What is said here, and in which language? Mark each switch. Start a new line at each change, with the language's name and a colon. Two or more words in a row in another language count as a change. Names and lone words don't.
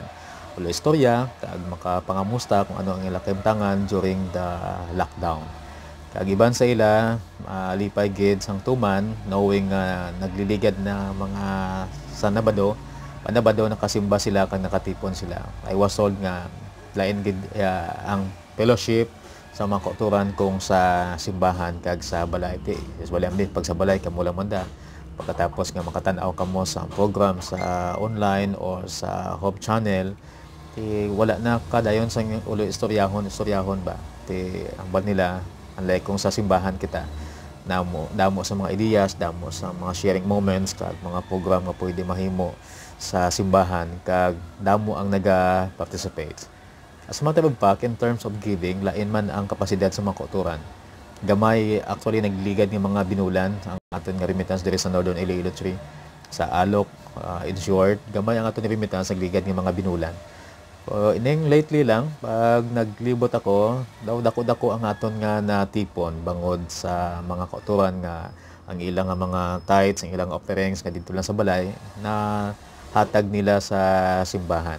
Hiligaynon: Ulo istorya, kag makapangamusta kung ano ang ilang kahimtangan
English: during the lockdown.
Hiligaynon: Kag iban sa ila, lipay gid sang tuman, knowing nagliligad na mga sa Panabado nakasimba sila kag nakatipon sila.
English: I was told
Hiligaynon: nga lain gid ang fellowship sa mga kauturan kung sa simbahan kag sa balay. Balay ambit pag sa balay kamo lang manda. Pagkatapos nga makatan-aw kamo sa program sa online or sa Hope Channel, wala na kadayon sa ulo istoryahon ba. Ang bad nila unlike kung sa simbahan kita damo sa mga ideas, damo sa mga
English: sharing moments
Hiligaynon: kag mga program nga pwede mahimo sa simbahan kag damo ang naga-participate.
English: As a matter of fact, in terms of giving,
Hiligaynon: lain man ang kapasidad sa mga kauturan. Gamay actually nagligad ng mga binulan ang aton nga remittance diri sa Northern Iloilo 3 sa Alok.
English: In short,
Hiligaynon: gamay ang aton remittance nagligad ng mga binulan. Ining lately lang, pag naglibot ako, daw dako-dako ang aton nga natipon bangod sa mga kauturan nga ang ilang mga tithes, ang ilang offerings nga dito lang sa balay na hatag nila sa simbahan.